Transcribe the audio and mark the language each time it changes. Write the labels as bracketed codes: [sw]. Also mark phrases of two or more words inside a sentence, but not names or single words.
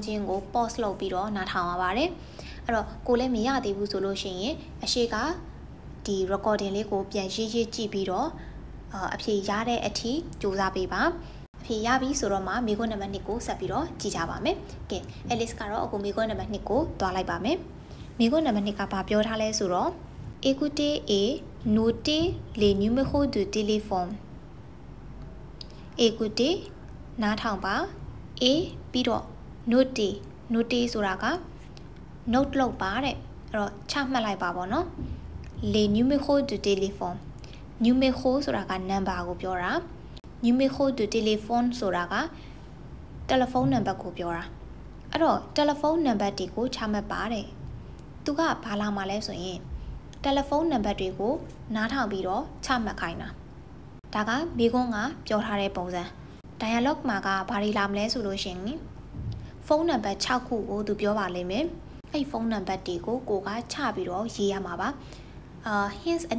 [my] ချင်းကို pause လုပ်ပြီးတော့နားထောင်ရပါတယ်အဲ့တော့ကိုလည်းမရသေးဘူးဆိုလို့ရှိရင်အရှိကဒီ recording လေးကိုပြန်ရေးကြည့်ပြီးတော့အဖြေရတဲ့အထိစူးစမ်းပေးပါအဖြေရပြီဆိုတော့မှမိခွန်းနံပါတ်2ကိုဆက်ပြီးတော့ကြည့်ကြပါမယ်ကဲ Alice ကတော့အခုမိခွန်းနံပါတ်2ကိုတွားလိုက်ပါမယ်မိခွန်းနံပါတ်2ကဘာပြောထားလဲဆိုတော့ [fr] écoutez et notez les numéros de téléphone [my] écoutez နားထောင်ပါ A ပြီးတော့ note ဆိုတာက note လုပ်ပါတဲ့အဲ့တော့ချမှတ်လိုက်ပါပေါ့နော် [fr] les numéros de téléphone numéro [my] ဆိုတာက number ကိုပြောတာ [fr] numéro de téléphone [my] ဆိုတာက [en] telephone number [my] ကိုပြောတာအဲ့တော့ [en] telephone number [my] တွေကိုချမှတ်ပါတဲ့သူကဘာ လာမှာလဲဆိုရင် [en] telephone number [my] တွေကိုနားထောင်ပြီးတော့ချမှတ်ခိုင်းတာဒါကမိကွန်းကပြောထားတဲ့ပုံစံ dialogue မှာကဘာတွေလာမလဲဆိုလို့ရှိရင် ဖုန်းနံပါတ်6ခုကိုသူပြောပါလိမ့်မယ်အဲ့ဖုန်းနံပါတ်တွေကိုကိုကချပြီးတော့ရေးရမှာပါhints အနေ